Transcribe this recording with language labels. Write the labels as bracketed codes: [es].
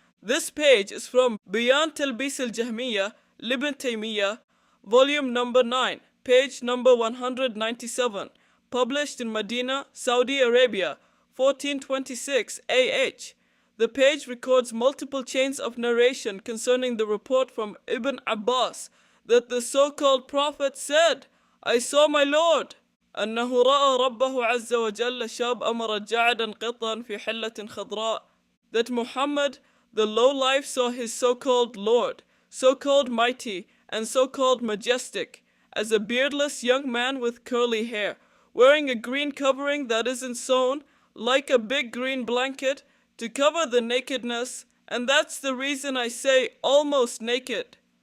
[en] This page is from Bayan Talbis al-Jahmiyyah, Ibn Taymiyyah, volume number 9, page number 197, published in Medina, Saudi Arabia, 1426 AH. The page records multiple chains of narration concerning the report from Ibn Abbas that the so-called prophet said, I saw my Lord. [ar] أنه رأى ربه عز وجل شاب أمر جعدا قطا في حلة خضراء. [en] That Muhammad, the low-life, saw his so-called Lord, so-called mighty, and so-called majestic, as a beardless young man with curly hair, wearing a green covering that isn't sewn, like a big green blanket, to cover the nakedness, and that's the reason I say almost naked.